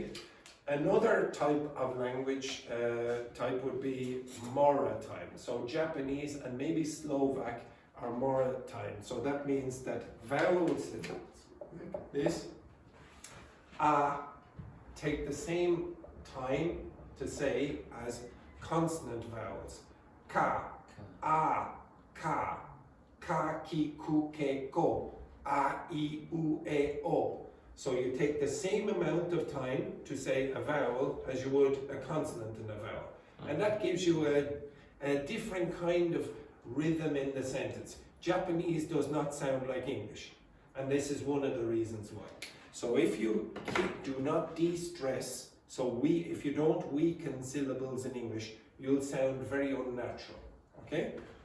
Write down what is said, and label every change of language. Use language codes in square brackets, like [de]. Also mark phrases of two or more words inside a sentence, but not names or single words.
[en] Another type of language type would be Mora time. So Japanese and maybe Slovak are Mora time. So that means that vowels like this take the same time to say as consonant vowels. [ja] Ka, ka, ki, ku, ke, ko, I, u, e, o. [en] So you take the same amount of time to say a vowel as you would a consonant in a vowel. And that gives you a different kind of rhythm in the sentence. Japanese does not sound like English. And this is one of the reasons why. So if you do not de-stress, if you don't weaken syllables in English, you'll sound very unnatural, okay?